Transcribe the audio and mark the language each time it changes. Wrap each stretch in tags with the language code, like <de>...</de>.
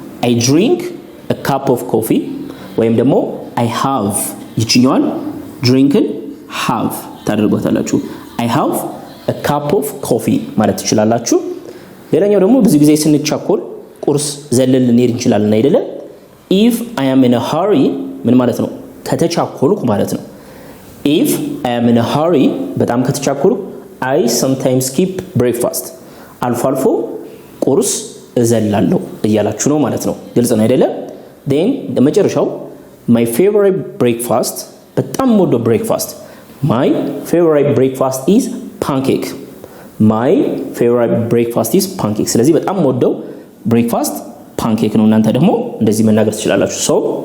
<en>I drink a cup of coffee</en> <am>ወይም ደግሞ</am> <en>I have</en> <am>ይችኛዋን ድሪንክን have ታደርጓታላችሁ።</am> <en>I have a cup of coffee</en> <am>ማለት ትችላላችሁ። ሌላኛው ደግሞ ብዙ ጊዜ ስንቻኮል ቁርስ ዘለን ልንሄድ እንችላለን አይደለም?</am> <en>if I am in a hurry ምን ማለት ነው?</en> <am>ከተቻኮልኩ ማለት ነው።</am> <en>if I am in a hurry</en> <am>በጣም ከተቻኮልኩ</am> <en>I sometimes skip breakfast</en> <am>አልፎ አልፎ ቁርስ እዘላለሁ እያላችሁ ነው ማለት ነው። ግልጽ ነው አይደለ?</am> <en>then</en> <am>ለመጨረሻው</am> <en>my favorite breakfast</en> <am>በጣም ወዶ</am> <en>breakfast my favorite breakfast is pancake my favorite breakfast is pancake</en> <am>ስለዚህ በጣም ወደው</am> <en>breakfast pancake</en> <am>ነው። እናንተ ደግሞ እንደዚህ መናገር ትችላላችሁ።</am> <en>so</en>